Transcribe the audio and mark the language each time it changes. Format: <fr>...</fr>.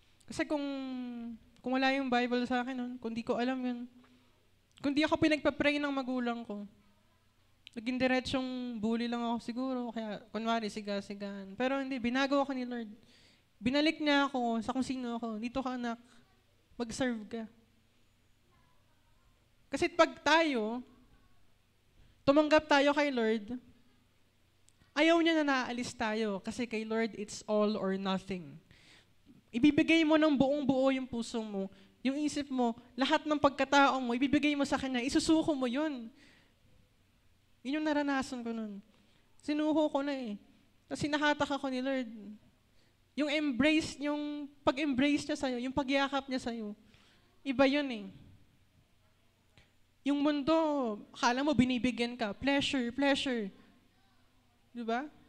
<tl>Kasi kung wala yung Bible sa akin nun, kung di ko alam yun, kung di ako pinagpa-pray ng magulang ko, naging diretsyong bully lang ako siguro, kaya kunwari siga-sigaan. Pero hindi, binago ako ni Lord. Binalik niya ako sa kung sino ako. Dito ka anak, mag-serve ka. Kasi pag tayo, tumanggap tayo kay Lord, ayaw niya na naalis tayo. Kasi kay Lord,</tl> <en>it's all or nothing.</en> <tl>Ibibigay mo ng buong-buo yung puso mo, yung isip mo, lahat ng pagkatao mo, ibibigay mo sa Kanya, isusuko mo yun. Yun yung naranasan ko nun. Sinuho ko na Kasi nahatak ako ni Lord. Yung embrace, yung pag-embrace niya sa'yo, yung pagyakap niya sa'yo, iba yun Yung mundo, akala mo binibigyan ka, pleasure. Diba?</tl>